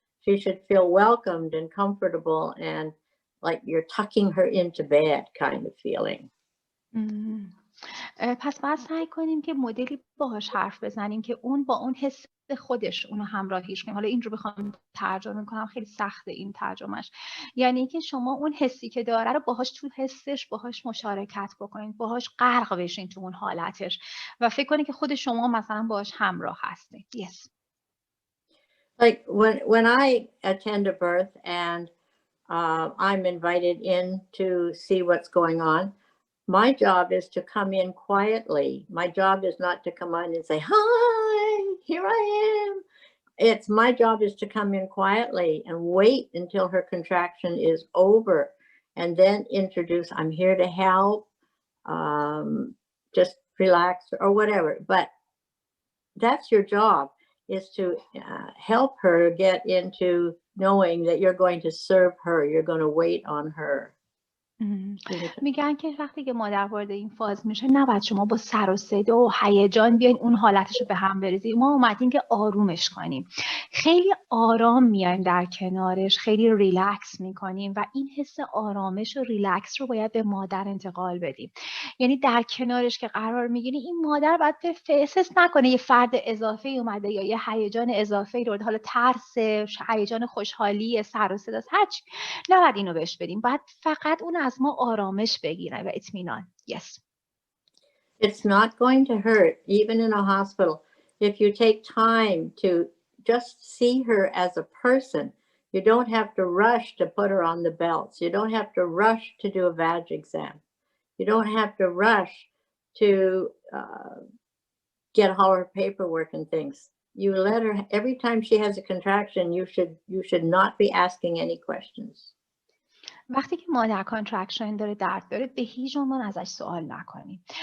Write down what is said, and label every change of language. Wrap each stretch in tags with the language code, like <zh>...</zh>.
<en>She should feel welcomed and comfortable and like you're tucking her into bed kind of feeling.</en> <fa>پس باید سعی کنیم که مدلی باهاش حرف بزنیم که اون با اون حس خودش اونو همراهیش کنیم. حالا این رو بخوام ترجمه کنم خیلی سخته این ترجمهش، یعنی که شما اون حسی که داره رو باهاش تو حسش باهاش مشارکت بکنید، باهاش غرق بشین تو اون حالتش و فکر کنید که خود شما مثلا باهاش همراه هستید.</fa> <en>Yes. Like when I attend a birth and I'm invited in to see what's going on, my job is to come in quietly. My job is not to come on and say, hi, here I am. My job is to come in quietly and wait until her contraction is over and then introduce, I'm here to help, just relax or whatever. But that's your job, is to help her get into knowing that you're going to serve her, you're going to wait on her.</en> <fa>میگن که وقتی که مادر وارد این فاز میشه نباید شما با سر و صدا و هیجان بیاین اون حالتش رو به هم بریزید. ما اومدیم که آرومش کنیم، خیلی آرام میایم در کنارش، خیلی ریلکس میکنیم و این حس آرامش و ریلکس رو باید به مادر انتقال بدیم. یعنی در کنارش که قرار میگیری این مادر باید احساس نکنه یه فرد اضافه اومده یا یه هیجان اضافه رو، حالا ترس، هیجان خوشحالی، سر و صدا، هرچی، نباید اینو بهش بدیم. باید فقط اون از ما آرامش بگیره و اطمینان.</fa> <en>Yes. It's not going to hurt, even in a hospital, if you take time to just see her as a person. You don't have to rush to put her on the belts. You don't have to rush to do a vag exam. You don't have to rush to get all her paperwork and things. You let her, every time she has a contraction, you should not be asking any questions.</en> <fa>وقتی که مادر کانترکشن داره، درد داره، به هیچ عنوان ازش سوال نکنیم.</fa>